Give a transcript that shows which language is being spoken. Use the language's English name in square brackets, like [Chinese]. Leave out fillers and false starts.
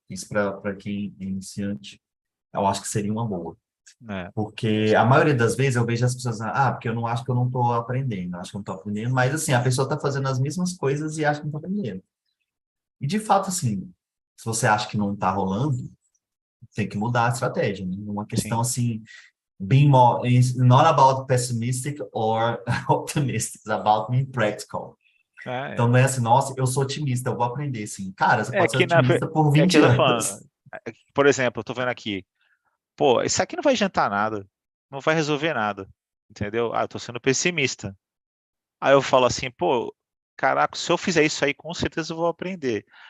[Portuguese] Isso para quem é iniciante, eu acho que seria uma boa. Porque a maioria das vezes eu vejo as pessoas, porque eu não acho que eu não estou aprendendo, acho que eu não estou aprendendo, mas assim, a pessoa está fazendo as mesmas coisas e acha que não está aprendendo. E de fato, assim, se você acha que não está rolando, tem que mudar a estratégia, né? Uma questão assim, [English] being more, it's not about pessimistic or optimistic, it's about being practical. [Portuguese] Então não é assim, nossa, eu sou otimista, eu vou aprender, assim. Cara, você pode ser otimista por 20 anos. Por exemplo, eu tô vendo aqui, pô, isso aqui não vai adiantar nada, não vai resolver nada, entendeu? Eu tô sendo pessimista. Aí eu falo assim, pô, caraca, se eu fizer isso aí, com certeza eu vou aprender.